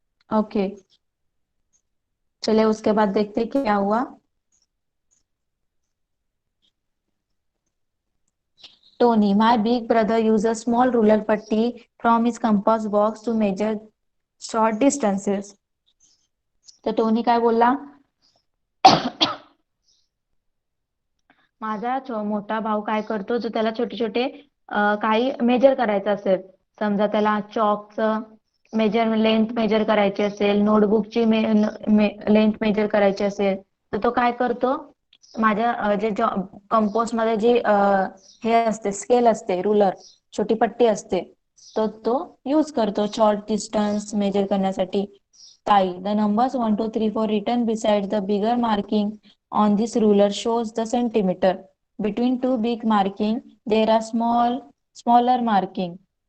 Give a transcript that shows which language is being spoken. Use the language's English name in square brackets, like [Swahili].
[Hindi] Okay, चलिए उसके बाद देखते हैं क्या हुआ. [English] Tony, my big brother uses a small ruler putty from his compass box to measure short distances. [Marathi] तर टोनी काय बोलला, माझा मोठा भाऊ काय करतो, जो त्याला छोटे छोटे काही मेजर करायचं असेल, समजा त्याला चॉकचं लेंथ मेजर करायची असेल, नोटबुकची लेंथ मेजर करायची असेल, तर तो काय करतो, माझ्या जे कंपोस्ट मध्ये जी हे असते स्केल असते, रुलर, छोटी पट्टी असते, तो यूज करतो शॉर्ट डिस्टन्स मेजर करण्यासाठी. [English] ताई, the numbers 1 2 3 4 written beside the bigger marking on this ruler shows the centimeter. Between two big marking there are smaller marking.